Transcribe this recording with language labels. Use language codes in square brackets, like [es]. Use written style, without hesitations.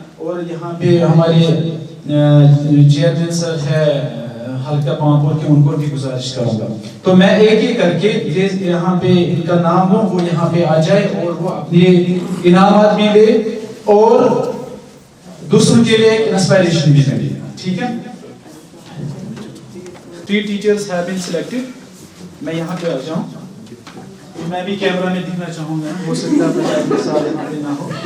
[ur] اور یہاں پہ ہمارے چیئرمین سر ہے حلقہ پامپور کے, ان کو بھی گزارش کروں گا. تو میں ایک ایک کر کے یہاں پہ ان کا نام ہو وہ یہاں پہ آ جائے اور وہ اپنے انعامات بھی لے اور دوسروں کے لیے ایک انسپائریشن بھی ملے. ٹھیک ہے, [en] 3 teachers have been selected. [ur] میں یہاں پہ آ جاؤں, میں بھی کیمرہ میں دکھنا چاہوں گا, ہو سکتا ہے کہ سارے یہاں پہ نہ ہو.